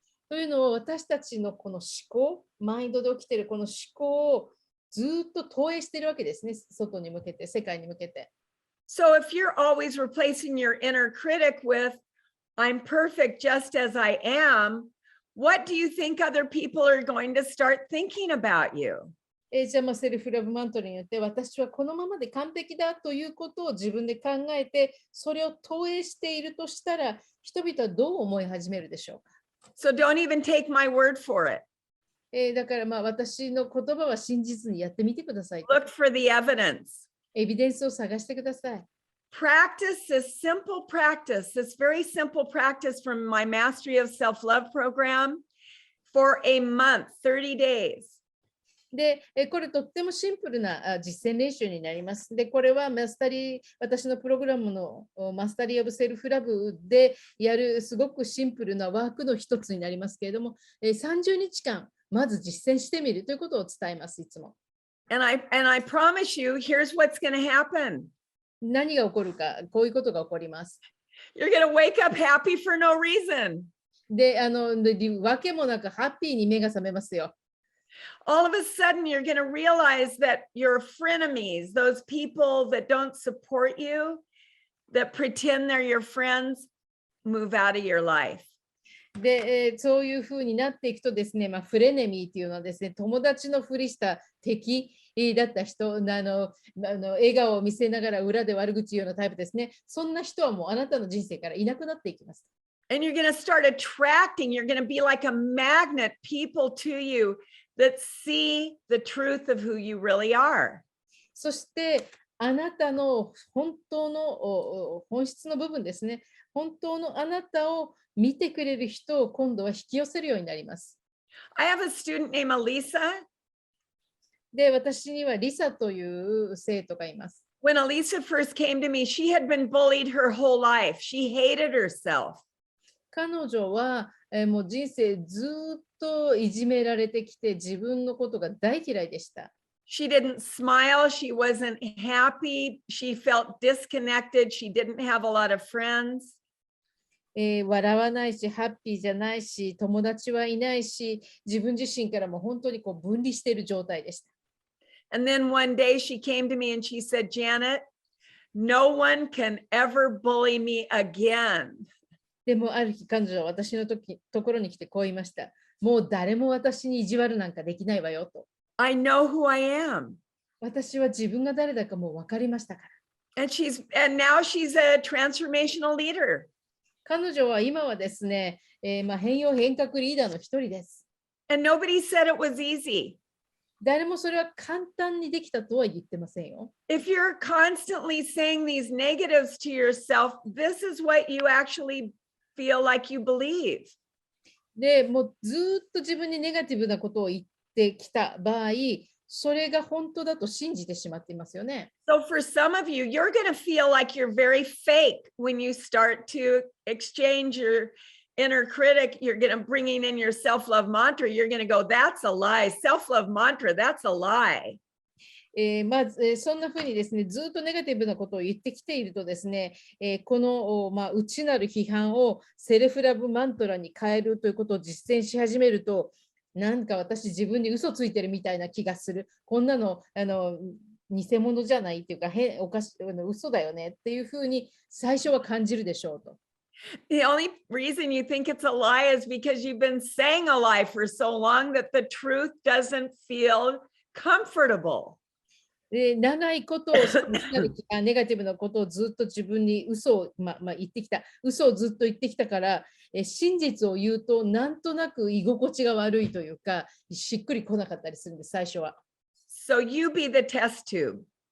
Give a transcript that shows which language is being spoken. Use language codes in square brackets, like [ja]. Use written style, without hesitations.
[ja] というのは私たちのこの思考、マインドで起きているこの思考をずっと投影しているわけですね。外に向けて、世界に向けて。 [en] So if you're always replacing your inner critic with, I'm perfect just as I am, what do you think other people are going to start thinking about you? [ja] じゃあセルフラブマントルによって私はこのままで完璧だということを自分で考えてそれを投影しているとしたら人々はどう思い始めるでしょうか。 [en] So don't even take my word for it. [ja] だから私の言葉は信じずにやってみてください。 [en] Look for the evidence. [ja] エビデンスを探してください。 [en] Practice this simple practice, this very simple practice from my Mastery of Self-Love program for a month, 30 days. [ja] で、これとってもシンプルな実践練習になります。で、これは私のプログラムのマスタリーオブセルフラブでやるすごくシンプルなワークの一つになりますけれども、30日間まず実践してみるということを伝えます、いつも。 [en] And I promise you, here's what's going to happen. [ja] 何が起こるか、こういうことが起こります。 [en] You're going to wake up happy for no reason. [ja] で、わけもなくハッピーに目が覚めますよ。 [en] All of a sudden, you're going to realize that your frenemies, those people that don't support you, that pretend they're your friends, move out of your life. [ja] で、そういうふうになっていくとですね、フレネミーっていうのはですね、友達のふりした敵だった人、笑顔を見せながら裏で悪口言うようなタイプですね。そんな人はもうあなたの人生からいなくなっていきます。 [en] And you're going to start attracting, you're going to be like a magnet, people to you that see the truth of who you really are. [ja] そしてあなたの本当の本質の部分ですね。本当のあなたを見てくれる人を今度は引き寄せるようになります。 [en] I have a student named Elisa. [ja] で、私にはリサという生徒がいます。 [en] When Elisa first came to me, she had been bullied her whole life. She hated herself. [ja] 彼女はもう人生ずっといじめられてきて自分のことが大嫌いでした。 [en] She didn't smile. She wasn't happy. She felt disconnected. She didn't have a lot of friends. [ja] 笑わないし、ハッピーじゃないし、友達はいないし、自分自身からも本当に分離している状態でした。 [en] And then one day she came to me and she said, Janet, no one can ever bully me again. [ja] でもある日彼女は私のところに来てこう言いました。もう誰も私に意地悪なんかできないわよと。 [en] I know who I am. [ja] 私は自分が誰だかもう分かりましたから。 [en] And now she's a transformational leader. [ja] 彼女は今はですね、変容変革リーダーの一人です。 [en] And nobody said it was easy. [ja] 誰もそれは簡単にできたとは言ってませんよ。 [en] If you're constantly saying these negatives to yourself, this is what you actually feel like you believe. [ja] で、もうずっと自分にネガティブなことを言ってきた場合、それが本当だと信じてしまっていますよね。 [en] So for some of you, you're going to feel like you're very fake when you start to exchange your inner critic. You're going to bringing in your self-love mantra. You're going to go, that's a lie. Self-love mantra, that's a lie. [ja] そんなふうにですね、ずっとネガティブなことを言ってきているとですね、この、内なる批判をセルフラブマントラに変えるということを実践し始めると、なんか私自分に嘘ついてるみたいな気がする。こんなの、偽物じゃないっていうか、嘘だよねっていうふうに最初は感じるでしょうと。 [en] The only reason you think it's a lie is because you've been saying a lie for so long that the truth doesn't feel comfortable. [ja] 長いことをネガティブなことをずっと自分に嘘を、言ってきた。嘘をずっと言ってきたから、真実を言うとなんとなく居心地が悪いというか、しっくりこなかったりするんです、最初は。 [en] So you be the test tube.